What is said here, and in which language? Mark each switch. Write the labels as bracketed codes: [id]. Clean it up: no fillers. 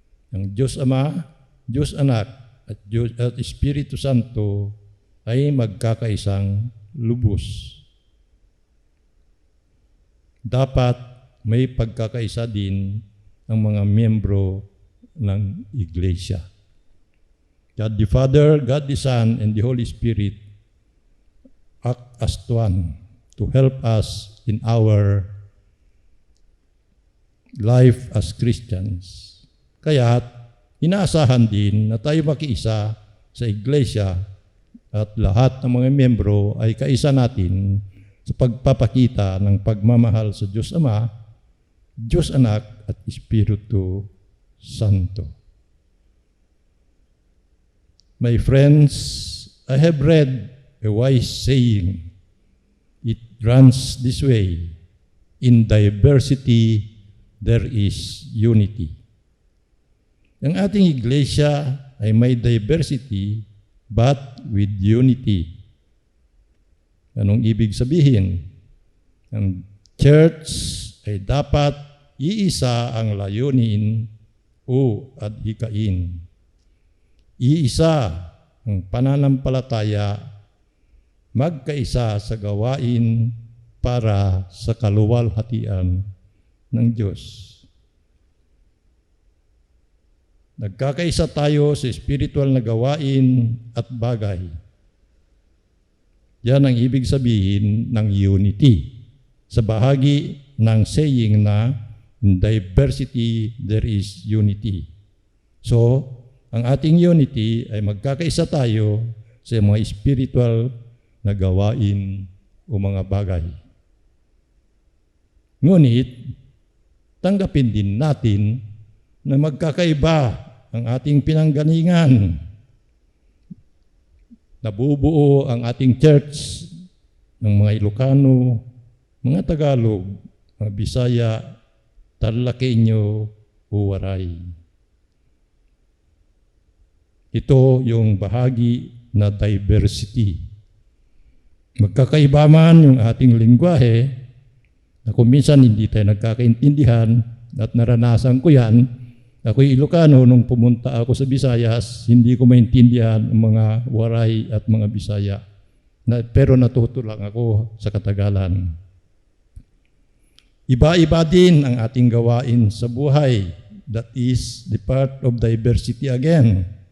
[tl] Ang Diyos Ama, Diyos Anak, at Espiritu Santo ay magkakaisang lubos. Dapat may pagkakaisa din ang mga miyembro ng Iglesia. [en] God the Father, God the Son, and the Holy Spirit act as one to help us in our life as Christians. [tl] Kaya inaasahan din na tayo makiisa sa Iglesia at lahat ng mga miyembro ay kaisa natin sa pagpapakita ng pagmamahal sa Diyos Ama, Diyos Anak at Espiritu Santo. [en] My friends, I have read a wise saying. It runs this way: in diversity, there is unity. [tl] Ang ating iglesia ay may diversity [en] but with unity. [tl] Anong ibig sabihin? Ang church ay dapat iisa ang layunin o adhikain. Iisa ang pananampalataya, magkaisa sa gawain para sa kaluwalhatian ng Diyos. Nagkakaisa tayo sa spiritual na gawain at bagay. Yan ang ibig sabihin ng unity. Sa bahagi ng saying na [en] in diversity there is unity. [tl] So, ang ating unity ay magkakaisa tayo sa mga spiritual na gawain o mga bagay. Ngunit, tanggapin din natin na magkakaiba ang ating pinanggalingan. Nabubuo ang ating church ng mga Ilocano, mga Tagalog, mga Bisaya, Tarlakenyo, o Waray. Ito yung bahagi na diversity. Magkakaiba man yung ating lingwahe, na kung minsan hindi tayo nagkakaintindihan, at naranasan ko yan. Ako'y Ilocano, nung pumunta ako sa Visayas, hindi ko maintindihan ang mga Waray at mga Bisaya. Pero natuto lang ako sa Katagalan. Iba-iba din ang ating gawain sa buhay. [en] That is the part of diversity again.